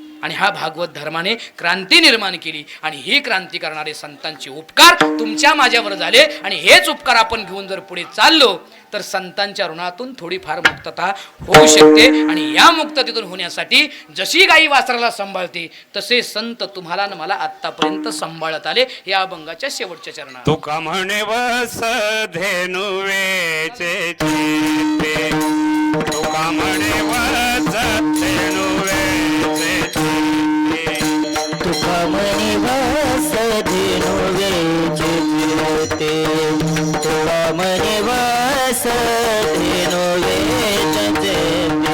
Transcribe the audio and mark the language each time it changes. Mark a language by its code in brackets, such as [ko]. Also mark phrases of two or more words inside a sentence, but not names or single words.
[mr] आणि ह्या भागवत धर्माने क्रांती निर्माण केली आणि ही क्रांती करणारे संतांचे उपकार तुमच्या माझ्यावर झाले आणि हेच उपकार आपण घेऊन जर पुढे चाललो तर संतांच्या ऋणातून थोडीफार मुक्तता होऊ शकते आणि या मुक्ततेतून होण्यासाठी जशी गाई वासराला सांभाळते तसे संत तुम्हाला आणि मला आतापर्यंत सांभाळत आले या अभंगाच्या शेवटच्या चरणात. तुका म्हणे वस धेनु वेचे चित्ते तुका म्हणे वस धेनु वेचे चित्ते तुका म्हणे वस धेनु वेचे चित्ते तुका म्हणे वस धेनु वेचे चित्ते